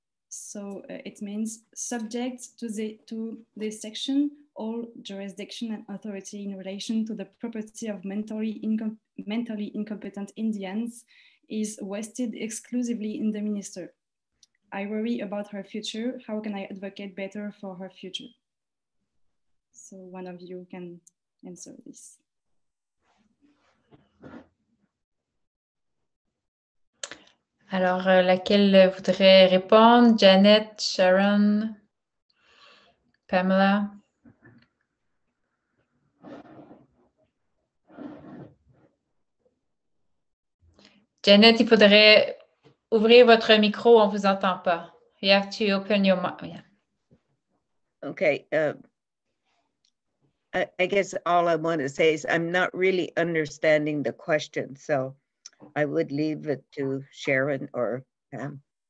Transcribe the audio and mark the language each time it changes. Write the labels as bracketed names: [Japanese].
[English] So it means subject to this section, all jurisdiction and authority in relation to the property of mentally incompetent Indians is vested exclusively in the minister. I worry about her future. How can I advocate better for her future? So one of you can answer this. [French] Alors, laquelle voudrait répondre? Janet, Sharon, Pamela? Janet, il faudrait ouvrir votre micro, on ne vous entend pas. [English] You have to open your mic. Yeah. Okay. I guess all I want to say is I'm not really understanding the question, so I would leave it to Sharon or Pam.